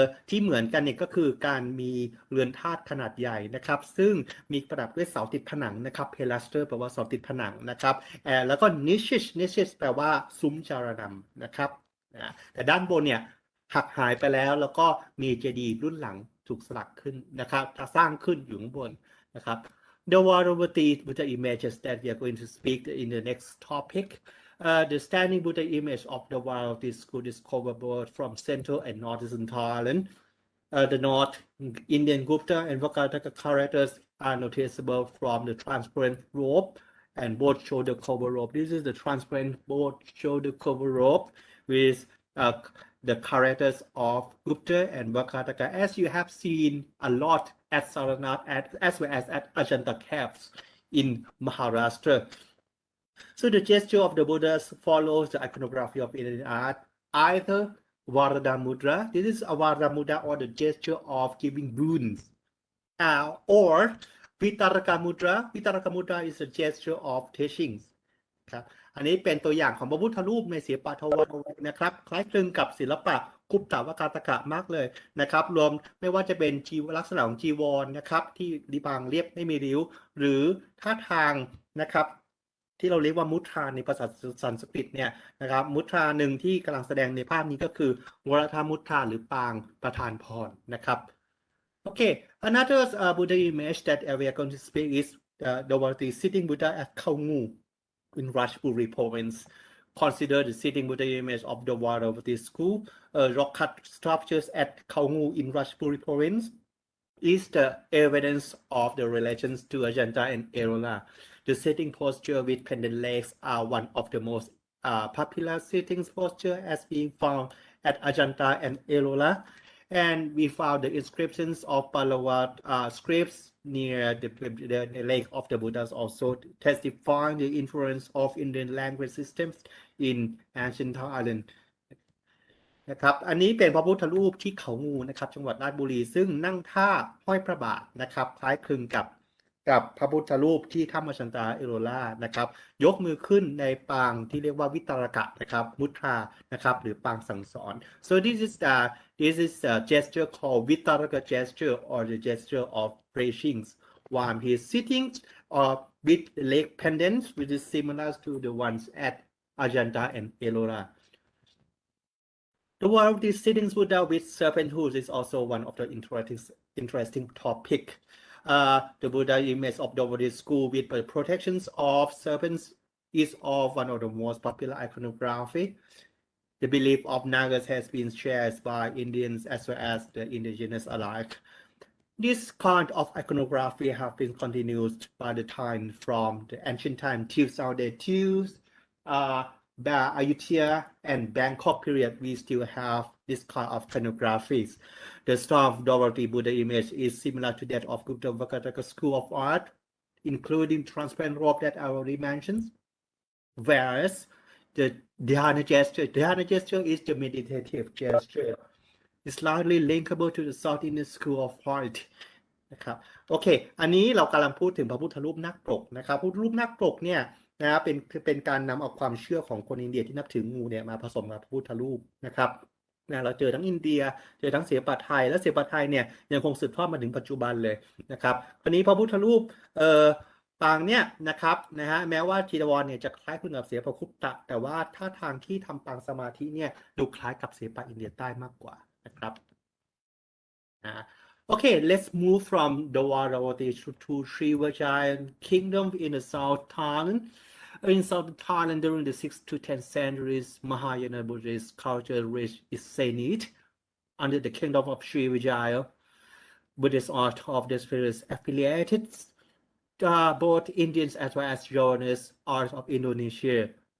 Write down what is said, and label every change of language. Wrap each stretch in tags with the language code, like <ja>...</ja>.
<th>ที่เหมือนกันเนี่ยก็คือการมีเรือนธาตุขนาดใหญ่นะครับซึ่งมีประดับด้วยเสาติดผนังนะครับ pilaster แปลว่าเสาติดผนังนะครับแล้วก็ niches แปลว่าซุ้มจารณำนะครับแต่ด้านบนเนี่ยหักหายไปแล้วก็มีเจดีย์รุ่นหลังถูกสลักขึ้นนะครับสร้างขึ้นอยู่ข้างบนนะครับ</th> <en>The Varavati Buddha images that we are going to speak in the next topic. The standing Buddha image of the Varavati school is discoverable from central and northeastern Thailand. The North Indian Gupta and Vakataka characters are noticeable from the transparent robe and both shoulder cover robe. This is the transparent both shoulder cover robe with the characters of Gupta and Vakataka, as you have seen a lot at Sarnath as well as at Ajanta caves in Maharashtra. So the gesture of the Buddhas follows the iconography of Indian art, either Varada Mudra, this is a Varada Mudra or the gesture of giving boons, or Vitaraka Mudra. Vitaraka Mudra is a gesture of teachings.</en> <th>ครับอันนี้เป็นตัวอย่างของพระพุทธรูปในศิลปะทวารนะครับคล้ายคลึงกับศิลปะกุปตวกาตกะมากเลยนะครับรวมไม่ว่าจะเป็นลักษณะของจีวรนะครับที่ริบางเรียบไม่มีริ้วหรือท่าทางนะครับ ที่เราเรียกว่ามุทราในภาษาสันสกฤตเนี่ยนะครับมุทราหนึ่งที่กำลังแสดงในภาพนี้ก็คือวรธมุทราหรือปางประทานพรนะครับ</th> <en>Okay, another Buddha image that we are going to speak is the sitting Buddha at Khao Ngu in Rajpuri province. Consider the sitting Buddha image of the Varavati school. Rock cut sculptures at Khao Ngu in Rajpuri province is the evidence of the relations to Ajanta and Ellora. The sitting posture with pendant legs are one of the most popular sitting posture as being found at Ajanta and Ellora. And we found the inscriptions of Pallava scripts near the leg of the Buddhas also testifying the influence of Indian language systems in ancient Thailand</en> <th>นะครับอันนี้เป็นพระพุทธรูปที่เขางูนะครับจังหวัดราชบุรีซึ่งนั่งท่าห้อยพระบาทนะครับคล้ายคลึงกับ พระพุทธรูปที่ถ้ำอชันตาเอโรล่านะครับยกมือขึ้นในปางที่เรียกว่าวิตรกะนะครับมุทรานะครับหรือปางสั่งสอน</th> <en>so this is a gesture called vitaraka gesture or the gesture of preaching while he is sitting with leg pendants which is similar to the ones at Ajanta and Ellora. The one of these sittings Buddha with serpent hooves is also one of the interesting topic. The Buddha image of the Buddhist school with the protections of serpents is of one of the most popular iconography. The belief of Nagas has been shared by Indians as well as the indigenous alike. This kind of iconography have been continued by the time from the ancient time till nowadays till Ayutthaya and Bangkok period. We still have this kind of iconographies. The style of Dorothy Buddha image is similar to that of Gupta Vakataka school of art, including transparent robe that I already mentioned. Whereas the dhyana gesture is the meditative gesture. It's largely linkable to the South Indian school of art.</en> <th>นะครับโอเคอันนี้เรากำลังพูดถึงพระพุทธรูปนาคปรกนะครับพระพุทธรูปนาคปรกเนี่ยนะเป็นการนำเอาความเชื่อของคนอินเดียที่นับถืองูเนี่ยมาผสมกับพระพุทธรูปนะครับเราเจอทั้งอินเดียเจอทั้งศิลปะไทยและศิลปะไทยเนี่ยยังคงสืบทอดมาถึงปัจจุบันเลยนะครับคราวนี้พระพุทธรูป ปางเนี่ยนะครับแม้ว่าจีวรเนี่ยจะคล้ายคลึงกับศิลปะคุปตะแต่ว่าท่าทางที่ทำปางสมาธิเนี่ยดูคล้ายกับศิลปะอินเดียใต้มากกว่านะครับ</th> <en>Okay, let's move from the Varavati to Srivijaya Kingdom in the South Thailand. In South Thailand during the 6th to 10th centuries, Mahayana Buddhist culture reached its zenith under the kingdom of Srivijaya. Buddhist art of this period affiliated both Indians as well as Javanese art of Indonesia.</en>